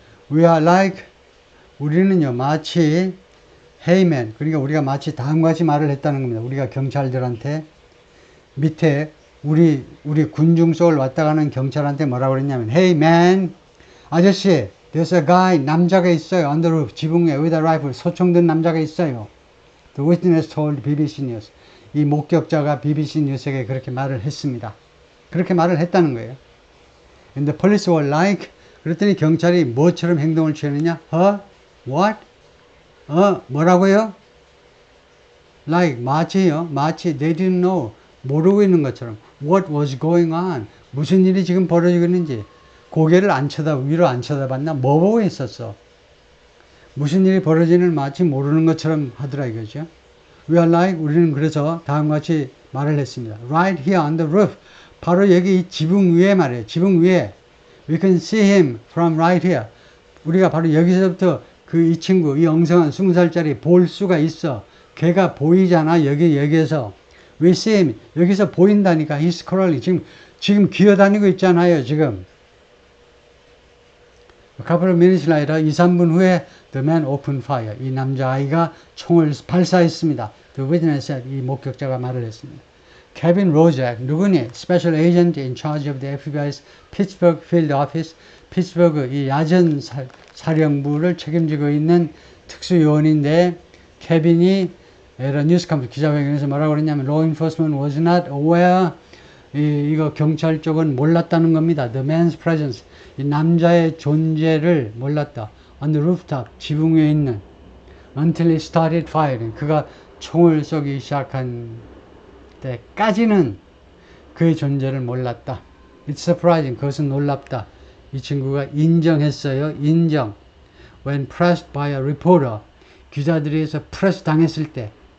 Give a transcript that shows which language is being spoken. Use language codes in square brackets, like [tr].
[en] We are like, [ko] 우리는요, 마치 [en] hey man, [ko] 그러니까 우리가 마치 다음과 같이 말을 했다는 겁니다. 우리가 경찰들한테 밑에 우리 군중 속을 왔다 가는 경찰한테 뭐라고 그랬냐면 [en] hey man, [ko] 아저씨, [en] there's a guy, [ko] 남자가 있어요. [en] on the roof, 지붕 위에 with a rifle, [ko] 소총 든 남자가 있어요. [en] The witness told BBC News. [ko] 이 목격자가 BBC 뉴스에게 그렇게 말을 했습니다. 그렇게 말을 했다는 거예요. [en] And the police were like, [ko] 그랬더니 경찰이 뭐처럼 행동을 취했느냐? [en] What? [ko] 뭐라고요? like 마치요. [en] 마치 they didn't know. [ko] 모르고 있는 것처럼. [en] What was going on? [ko] 무슨 일이 지금 벌어지고 있는지. 고개를 위로 안 쳐다봤나? 뭐 보고 있었어? 무슨 일이 벌어지는 마치 모르는 것처럼 하더라 이거죠. [en] We are like, [ko] 우리는 그래서 다음과 같이 말을 했습니다. [en] Right here on the roof. [ko] 바로 여기 이 지붕 위에 말이에요. 지붕 위에. [en] We can see him from right here. [ko] 우리가 바로 여기서부터 이 친구, 이 엉성한 20살짜리 볼 수가 있어. 걔가 보이잖아. 여기에서. [en] We see him. [ko] 여기서 보인다니까. [en] He's crawling. [ko] 지금 기어다니고 있잖아요. 지금. [en] A couple of minutes later, [ko] 2, 3분 후에 [en] the man opened fire. [ko] 이 남자아이가 총을 발사했습니다. [en] The witness said, [ko] 이 목격자가 말을 했습니다. [en] Kevin Rozak, [ko] 누구니? [en] Special agent in charge of the FBI's Pittsburgh field office. [ko] 피츠버그 이 야전 사령부를 책임지고 있는 특수요원인데, 케빈이 뉴스 컨퍼런스 기자회견에서 뭐라고 그랬냐면, [en] law enforcement was not aware. [ko] 이거 경찰 쪽은 몰랐다는 겁니다. [en] The man's presence. [ko] 이 남자의 존재를 몰랐다. [en] On the rooftop, [ko] 지붕 위에 있는. [en] Until he started firing. [ko] 그가 총을 쏘기 시작한 때까지는 그의 존재를 몰랐다. [en] It's surprising. [ko] 그것은 놀랍다. 이 친구가 인정했어요. 인정. [en] When pressed by a reporter. [ko] 기자들에서 프레스 당했을 때.